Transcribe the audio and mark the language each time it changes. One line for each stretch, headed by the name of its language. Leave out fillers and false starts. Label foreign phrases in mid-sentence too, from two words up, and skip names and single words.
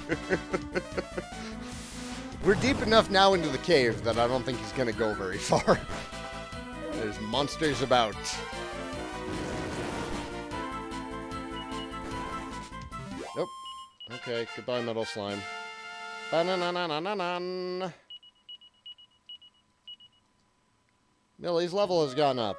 English: We're deep enough now into the cave that I don't think he's going to go very far. There's monsters about. Nope. Okay, goodbye, Metal Slime. Ba-na-na-na-na-na-na. Millie's level has gone up.